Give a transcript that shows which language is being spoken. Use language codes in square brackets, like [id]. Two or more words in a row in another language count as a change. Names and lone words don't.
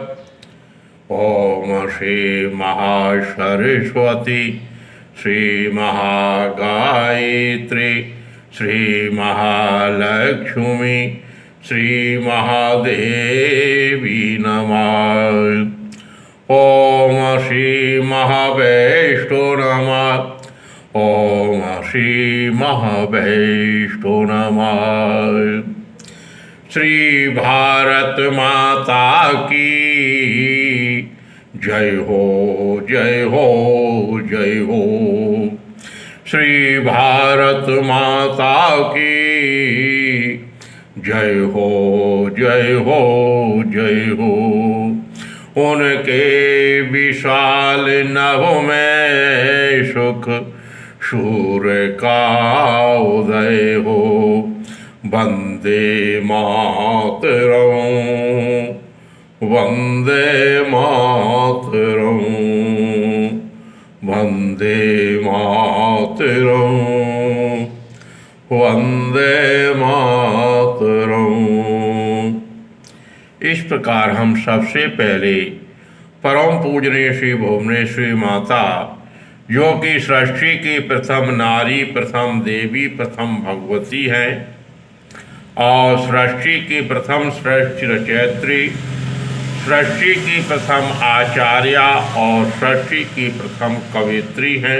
[sa] ॐ श्री महासरस्वती श्री महागायत्री श्री महालक्ष्मी श्री महादेवी नमः। ॐ श्री महावैष्णो नमः। ॐ श्री महावैष्णो नमः। [hi] श्री भारत माता की जय हो जय हो जय हो। श्री भारत माता की जय हो जय हो जय हो। उनके विशाल नभ में सुख सूर्य का उदय हो। [sa] वंदे मातरम् वंदे मातरम् वंदे मातरम् वंदे मातरम्। [hi] इस प्रकार हम सबसे पहले परम पूजनीय श्री भुवनेश्वरी माता, जो कि सृष्टि की प्रथम नारी, प्रथम देवी, प्रथम भगवती हैं और सृष्टि की प्रथम श्रेष्ठ रचयित्री, सृष्टि की प्रथम आचार्या और सृष्टि की प्रथम कवित्री हैं,